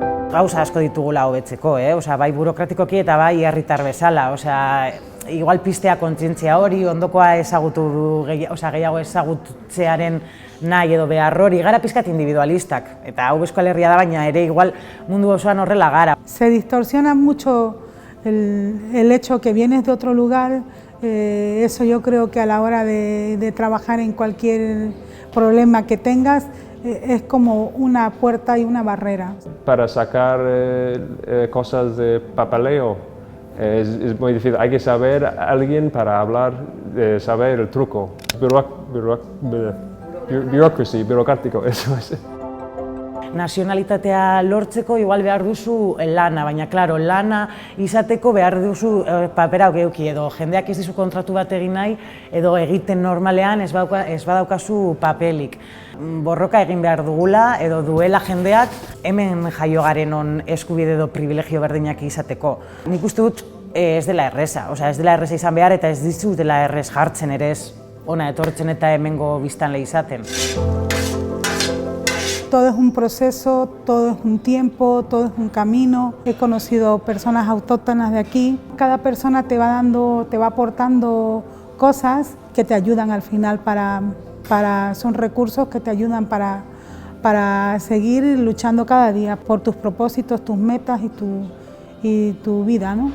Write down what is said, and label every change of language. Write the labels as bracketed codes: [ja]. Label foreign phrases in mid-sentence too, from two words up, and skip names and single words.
[eu] Gauza asko ditugula hobetzeko, osea, bai burokratikoki eta bai herritar bezala, osea, igual pistea kontzientzia hori, ondokoa ezagutu, gehiago ezagutzearen nahi edo behar hori, gara pizkat individualistak, eta hau Euskal Herria da, baina ere igual mundu osoan horrela gara. [es] Se distorsiona mucho el hecho que vienes de otro lugar, eso yo creo que a la hora de trabajar en cualquier problema que tengas, es como una puerta y una barrera. Para sacar cosas de papeleo es muy difícil, hay que saber a alguien para hablar, saber el truco. Burocrático, eso es. [eu] Nazionalitatea lortzeko igual behar duzu lana, baina claro, lana izateko behar duzu papera eduki edo jendeak ez dizu kontratu bat egin nahi edo egiten normalean ez badaukazu papelik. Borroka egin behar dugula edo duela jendeak hemen jaio garenon eskubide edo privilegio berdinak izateko. Nik uste dut ez dela erreza, ez dela erreza izan behar eta ez dizutela errez jartzen ere ez ona etortzen eta hemengo biztanle izaten. [es] Todo es un proceso, todo es un tiempo, todo es un camino. He conocido personas autóctonas de aquí. Cada persona te va aportando cosas que te ayudan al final son recursos que te ayudan para seguir luchando cada día por tus propósitos, tus metas y tu vida, ¿no?